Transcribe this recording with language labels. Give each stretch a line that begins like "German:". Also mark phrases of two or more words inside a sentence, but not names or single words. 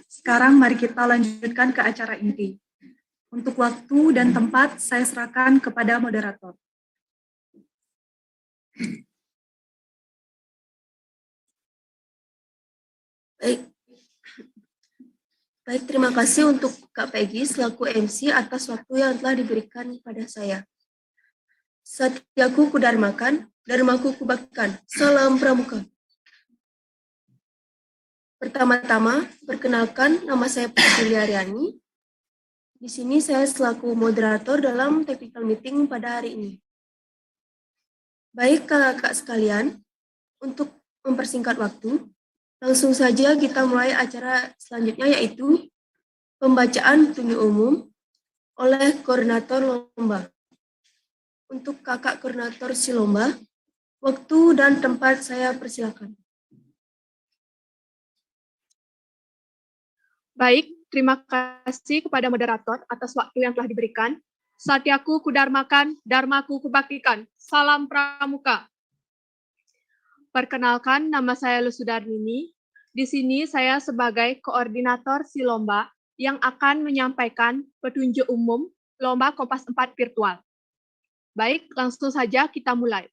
Indonesian: Sekarang mari kita lanjutkan ke acara inti. Untuk waktu dan tempat, saya serahkan kepada moderator. Baik, terima kasih untuk Kak Peggy selaku MC atas waktu yang telah diberikan pada saya. Satyaku kudarmakan, dharmaku kubaktikan. Salam Pramuka. Pertama-tama, perkenalkan nama saya Putri Aryani. Di sini saya selaku moderator dalam
English: technical meeting
Indonesian: pada hari ini. Baik kakak-kakak sekalian, untuk mempersingkat waktu, langsung saja kita mulai acara selanjutnya yaitu pembacaan petunjuk umum oleh koordinator lomba. Untuk kakak koordinator si lomba, waktu dan tempat saya persilakan. Baik, terima kasih kepada moderator atas waktu yang telah diberikan. Satyaku kudarmakan, dharmaku kubaktikan. Salam Pramuka. Perkenalkan, nama saya Lusudarnini. Di sini saya sebagai koordinator si lomba yang akan menyampaikan petunjuk umum Lomba Kompas 4 virtual. Baik, langsung saja kita mulai.